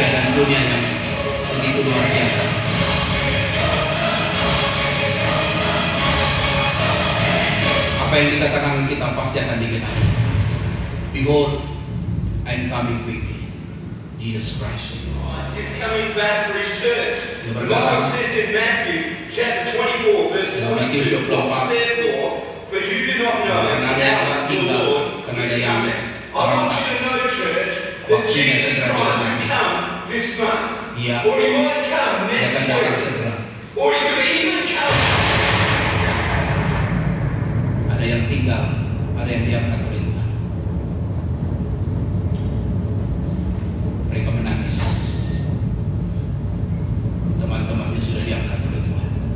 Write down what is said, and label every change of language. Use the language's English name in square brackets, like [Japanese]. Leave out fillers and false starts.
[Indonesian] Dunia yang begitu luar biasa. Apa yang dikatakan kita pasti akan digenapi. [English] Behold, I am coming quickly. Jesus Christ is coming back for His church. [Indonesian] Dia [English] The [Indonesian] berkata, [English] Bible says in Matthew chapter 24 verse 42, "Watch therefore, for you do not know the hour your Lord is coming." I want you to know, church, that Jesus Christ will come this month, or He might come next week, or He could even come. [Indonesian] Ada yang tinggal, ada yang diangkat oleh Tuhan. Mereka menangis. Teman-temannya sudah diangkat oleh Tuhan.